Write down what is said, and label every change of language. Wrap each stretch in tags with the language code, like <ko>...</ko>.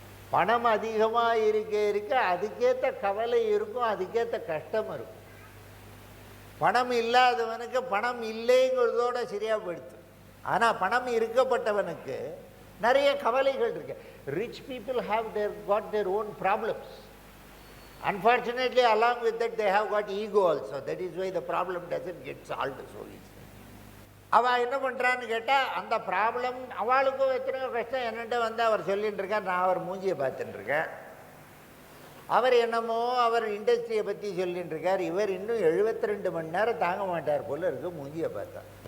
<ta>பணம் அதிகமாக இருக்க அதுக்கேற்ற கவலை இருக்கும், அதுக்கேற்ற கஷ்டம் இருக்கும். பணம் இல்லாதவனுக்கு பணம் இல்லைங்கிறதோட சரியாக போயிடுது. ஆனால் பணம் இருக்கப்பட்டவனுக்கு நிறைய கவலைகள் இருக்கு.</ta> <en>Rich people have got their own problems. Unfortunately, along with that, they have got ego also. That is why the problem doesn't get solved so easily.</en> <ta>அவள் என்ன பண்ணுறான்னு கேட்டால், அந்த ப்ராப்ளம் அவளுக்கும் எத்தனையோ கஷ்டம் என்னென்ட்டு வந்து அவர் சொல்லிகிட்டு இருக்கார். நான் அவர் மூஞ்சியை பார்த்துட்டுருக்கேன். அவர் என்னமோ அவர் இண்டஸ்ட்ரியை பற்றி சொல்லிகிட்டு இருக்கார். இவர் இன்னும் 72 மணி நேரம் தாங்க மாட்டார் போல் இருக்கு மூஞ்சியை பார்த்தா.</ta>